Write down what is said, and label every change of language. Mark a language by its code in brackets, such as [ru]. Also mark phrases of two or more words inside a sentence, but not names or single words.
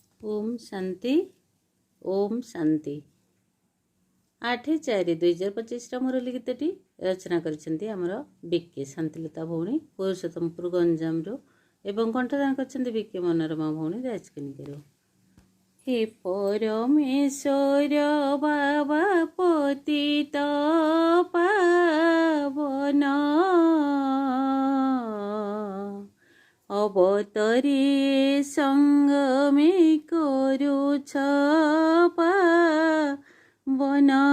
[hi] ओम शांति। ओम शांति। [or] 8/4/2025 ମୁରଲୀ ଗୀତଟି ରଚନା କରିଛନ୍ତି ଆମର ବିକେ ଶାନ୍ତିଲତା ଭଉଣୀ ପୁରୁଷୋତ୍ତମପୁର ଗଞ୍ଜାମର ଏବଂ କଣ୍ଠଦାନ କରିଛନ୍ତି ବିକେ ମନୋରମା ଭଉଣୀ ରାଜକନିକାର। ହେ ପରମେଶ୍ୱର ବାବା ପତିତ ପାବନ ଅବତରି ସଙ୍ଗମେ କରୁଛ ପାବନ।